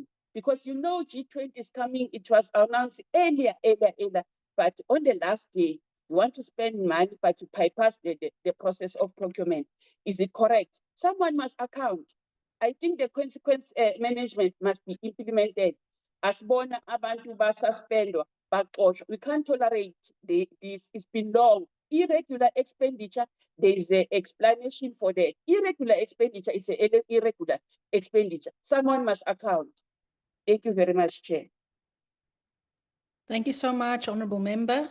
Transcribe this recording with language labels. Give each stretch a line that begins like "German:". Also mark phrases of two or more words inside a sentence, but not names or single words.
English: Because you know G20 is coming, it was announced earlier, but on the last day, you want to spend money, but you bypass the process of procurement. Is it correct? Someone must account. I think the consequence management must be implemented.
Zulu: Asibona abantu basuspendwa, baxoshwa.
English: We can't tolerate this. It's been long. Irregular expenditure, there is an explanation for that. Irregular expenditure is an irregular expenditure. Someone must account. Thank you very much, Chair. Thank you so much, Honourable Member.